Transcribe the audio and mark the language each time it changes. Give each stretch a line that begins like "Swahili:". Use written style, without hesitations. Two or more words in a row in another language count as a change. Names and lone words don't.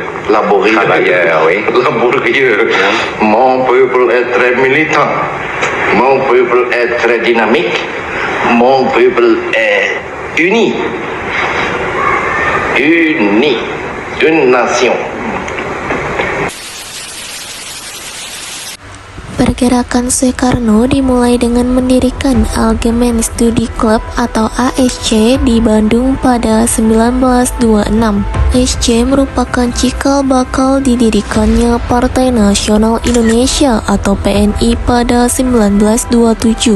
French: Laborieux. Travailleur, oui. Laborieux. Mon peuple est très militant. Mon peuple est très dynamique. Mon peuple est uni. Uni. Une nation.
Indonesian: Pergerakan Soekarno dimulai dengan mendirikan Algemeen Studi Club atau ASC di Bandung pada 1926. ASC merupakan cikal bakal didirikannya Partai Nasional Indonesia atau PNI pada 1927.